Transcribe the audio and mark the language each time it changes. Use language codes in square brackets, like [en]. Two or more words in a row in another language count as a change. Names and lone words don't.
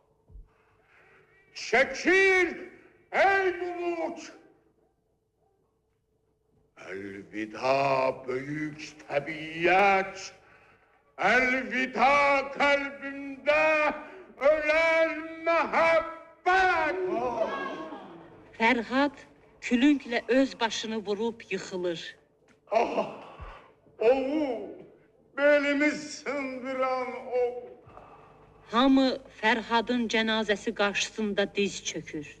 [tr] Çekil, Ey bulut! Elvida büyük tabiat! Elvida kalbimde ölen mehabbet! [az] Fərhad külünglə öz başını vurub yıxılır. Ah! Oğul! Belimi sındıran oğul! Hamı Fərhadın cənazəsi qarşısında diz çökür.